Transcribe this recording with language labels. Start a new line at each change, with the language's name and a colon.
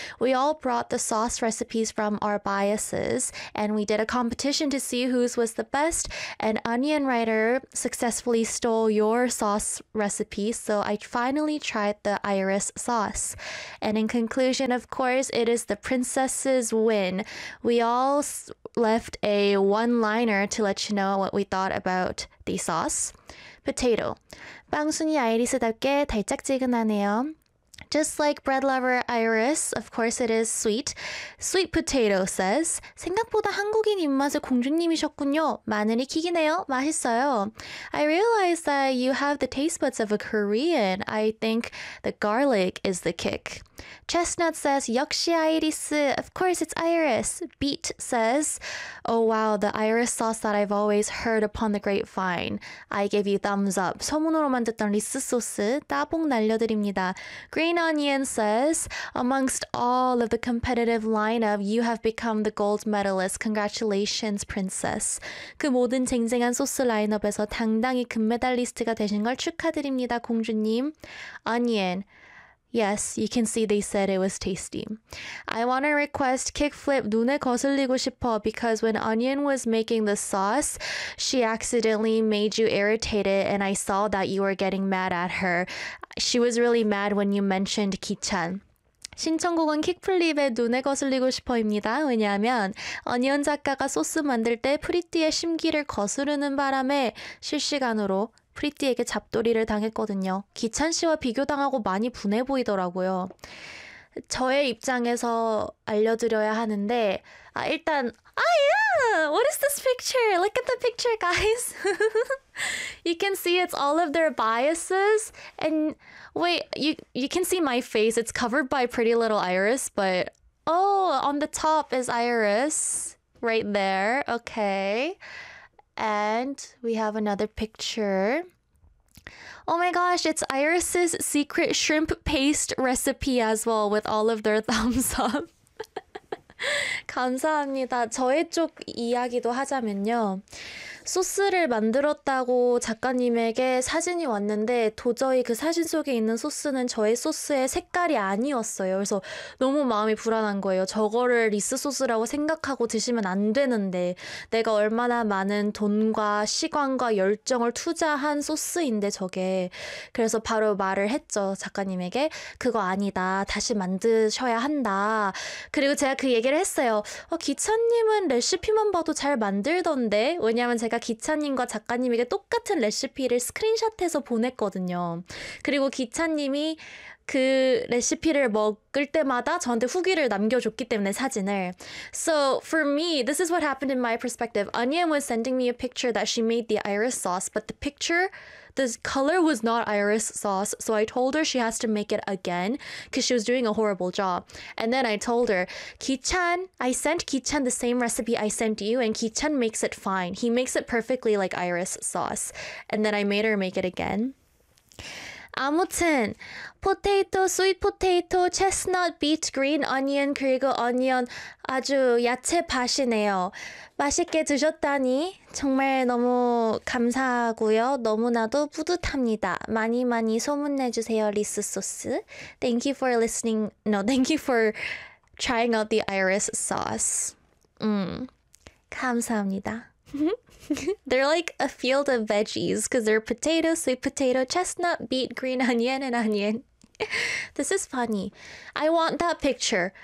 English: We all brought the sauce recipes from our biases, and we did a competition to see whose was the best, and Onion Writer successfully stole your sauce recipe, so I finally tried the Iris sauce. And in conclusion, of course, it is the princess's win. We all left a one-liner to let you know what we thought about the sauce. Potato.
Korean: 빵순이 아이리스답게 달짝지근하네요.
English: Just like bread lover Iris, of course it is sweet. Sweet potato says,
Korean: 생각보다 한국인 입맛을 공주님이셨군요. 마늘이 킥이네요. 맛있어요.
English: I realize that you have the taste buds of a Korean. I think the garlic is the kick. Chestnut says,
Korean: 역시 아이리스.
English: Of course it's Iris. Beet says, oh wow, the Iris sauce that I've always heard upon the grapevine. I gave you thumbs up.
Korean: 소문으로만 듣던 리스 소스 따봉 날려드립니다.
English: Green Onion says, amongst all of the competitive lineup, you have become the gold medalist. Congratulations, princess.
Korean: 그 모든 쟁쟁한 소스 라인업에서 당당히 금메달리스트가 되신 걸 축하드립니다, 공주님.
English: Onion. Yes, you can see they said it was tasty. I want to request kickflip
Korean: 눈에 거슬리고 싶어
English: because when Onion was making the sauce, she accidentally made you irritated and I saw that you were getting mad at her. She was really mad when you mentioned 기찬.
Korean: 신청곡은 킥플립의 눈에 거슬리고 싶어입니다. 왜냐하면 Onion 작가가 소스 만들 때 프리티의 심기를 거스르는 바람에 실시간으로 프리티에게 잡돌이를 당했거든요. 기찬 씨와 비교당하고 많이 분해 보이더라고요. 저의 입장에서 알려드려야 하는데 아 일단 아 yeah!
English: What is this picture? Look at the picture, guys! You can see it's all of their biases. And wait, you can see my face. It's covered by Pretty Little Iris, but oh, on the top is Iris right there. Okay. And we have another picture. Oh my gosh, it's Iris's secret shrimp paste recipe as well with all of their thumbs up.
Korean: 감사합니다. 저의 쪽 이야기도 하자면요. 소스를 만들었다고 작가님에게 사진이 왔는데 도저히 그 사진 속에 있는 소스는 저의 소스의 색깔이 아니었어요. 그래서 너무 마음이 불안한 거예요. 저거를 리스 소스라고 생각하고 드시면 안 되는데 내가 얼마나 많은 돈과 시간과 열정을 투자한 소스인데 저게. 그래서 바로 말을 했죠. 작가님에게 그거 아니다. 다시 만드셔야 한다. 그리고 제가 그 얘기를 했어요. 기찬님은 레시피만 봐도 잘 만들던데? 왜냐하면 제가 기찬님과 작가님에게 똑같은 레시피를 스크린샷해서 보냈거든요. 그리고 기찬님이 그 레시피를 먹을 때마다 저한테 후기를 남겨줬기 때문에 사진을.
English: So for me, this is what happened in my perspective. Onion was sending me a picture that she made the Iris sauce, but the picture, the color was not Iris sauce. So I told her she has to make it again because she was doing a horrible job. And then I told her, Ki-chan, I sent Ki-chan the same recipe I sent you and Ki-chan makes it fine. He makes it perfectly like Iris sauce. And then I made her make it again.
Korean: 아무튼 포테이토, 스윗 포테이토, 체스넛, 비트, 그린 어니언, 그리고 어니언 아주 야채 밭이네요. 맛있게 드셨다니 정말 너무 감사하고요. 너무나도 뿌듯합니다. 많이 많이 소문내주세요, 리스 소스.
English: Thank you for listening. No, thank you for trying out the Iris sauce.
Korean: 감사합니다.
English: They're like a field of veggies because they're potato, sweet potato, chestnut, beet, green onion, and onion. This is funny. I want that picture.